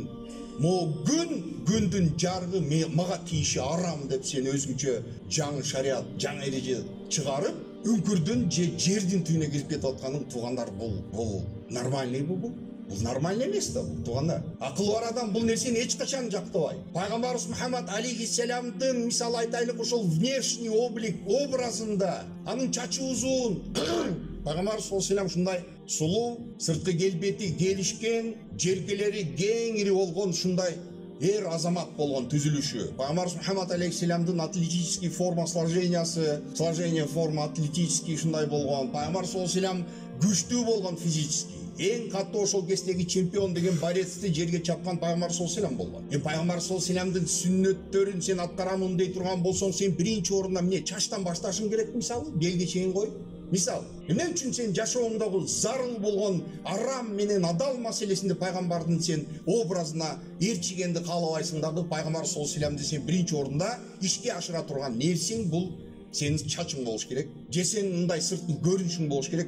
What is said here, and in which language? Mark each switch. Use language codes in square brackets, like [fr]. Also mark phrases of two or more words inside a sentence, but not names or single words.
[ky] Могу күндүн жарыгы мага тийиши арам деп сен өзүңчө жаңы шарият, жаңы эреже чыгарып, өңкүрдүн же жердин түбүнө кирип кетип атканың, туугандар, бул нормальный бул нормальный эмес да бул, туугандар. Акылы бар адам бул нерсени эч качан жактабайт. Пайгамбарыбыз Мухаммад алейхиссаламдын, мисалы айтайлык, ошол [ru] внешний облик [ky] образында, анын чачы узун, пайгамбарыбыз [ar] صلى الله عليه وسلم [ky] ушундай сулуу, сырткы келбети келишкен, желкелери кеңири болгон, ушундай эр азамат болгон түзүлүшү. Пайгамбарыбыз Мухаммад алейхиссаламдын [ru] атлетический форма сложение форма атлетический [ky] ушундай болгон. Пайгамбарыбыз [ar] صلى الله عليه وسلم [ky] күчтүү болгон физически. Эң катуу ошол кездеги чемпион деген борецти жерге чапкан пайгамбар [ar] صلى الله عليه وسلم [ky] болгон. Пайгамбар [ar] صلى الله عليه وسلم [ky] сүннөттөрүн сен аткарамын дей турган болсоң, сен биринчи орунда эмне, чачтан башташың керек, мисалы, белге чейин коюп. Мисал, эмне үчүн сен жашооңдогу зарыл болгон арам менен адал маселесинде пайгамбардын сен образына ээрчигенди каалабайсың дагы, пайгамбар [ar] صلى الله عليه وسلم [ky] сен биринчи орунда ишке ашыра турган нерсең бул сенин чачың болуш керек, же сенин мындай сырткы көрүнүшүң болуш керек.